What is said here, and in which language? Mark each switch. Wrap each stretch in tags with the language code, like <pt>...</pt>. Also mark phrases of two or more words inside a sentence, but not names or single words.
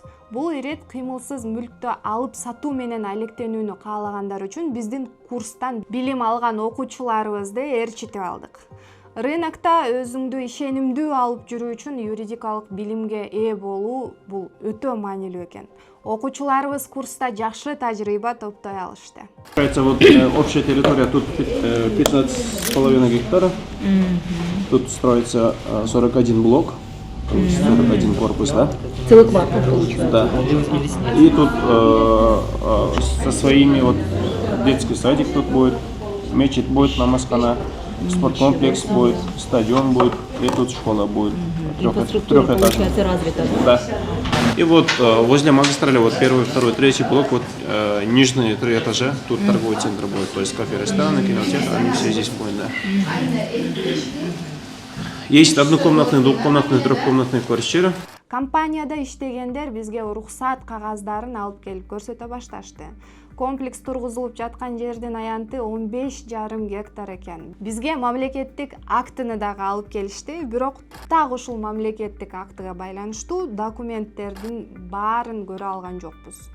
<ky>Бул ирет кыймылсыз мүлктү алып сатуу менен алектенүүнү каалагандар үчүн биздин курстан билим алган окуучуларыбызды ээрчитип алдык. Рынокто өзүңдү ишенимдүү алып жүрүү үчүн юридикалык билимге ээ болуу бул өтө маанилүү экен. Окуучуларыбыз курста жакшы тажрыйба топтой алышты.</ky> <ru>Вот общая территория тут 15,5 гектара. Тут строится 41 блок, 41 корпус, да? Целый квартал получается. Да. И тут со своими вот детский садик тут будет, мечеть будет, намазкана, спорткомплекс будет, стадион будет, и тут школа будет. Трехэтажная. Развита. Да. И вот возле магистрали вот первый, второй, третий блок, вот нижние 3 этажа, тут торговый центр будет, то есть кафе, рестораны, кинотеатр, они все здесь будут, да. Есть однокомнатные, двухкомнатные, трехкомнатные квартиры.</ru> <ky>Компанияда иштегендер бизге уруксат кагаздарын алып келип көрсөтө башташты. Комплекс тургузулуп жаткан жердин аянты 15,5 гектар экен. Бизге мамлекеттик актыны дагы алып келишти, бирок так ушул мамлекеттик актыга байланыштуу документтердин баарын көрө алган жокпуз.</ky>